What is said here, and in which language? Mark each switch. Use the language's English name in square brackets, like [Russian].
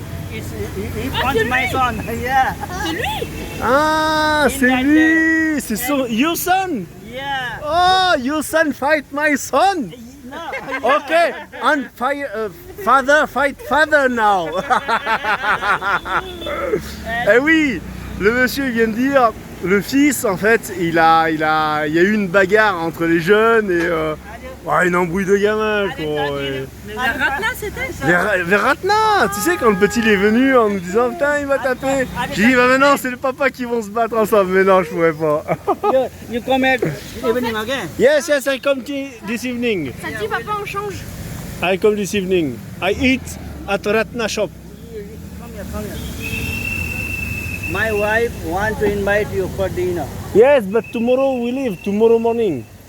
[English] He punched my son. Yeah. [French] C'est lui? Ah, c'est lui. C'est son... [English] Your son? Yeah. Oh, your son fight my son. No. Okay, and father fight father now. [French] Eh oui, le monsieur vient de dire, le fils en fait, il y a eu une bagarre entre les jeunes et une embrouille de gamins quoi. Mais vers Ratna c'était ça? Vers Ratna, tu sais quand le petit il est venu en nous disant putain il va taper. J'ai dit bah maintenant c'est le papa qui vont se battre ensemble, mais non je pouvais pas. [English] You come at evening again? Yes, I come this evening. [French] Ça te dit papa on change? [English] I come this evening. I eat at Ratna shop. Come here. My wife wants to invite you for dinner. Yes, but tomorrow we leave, tomorrow morning.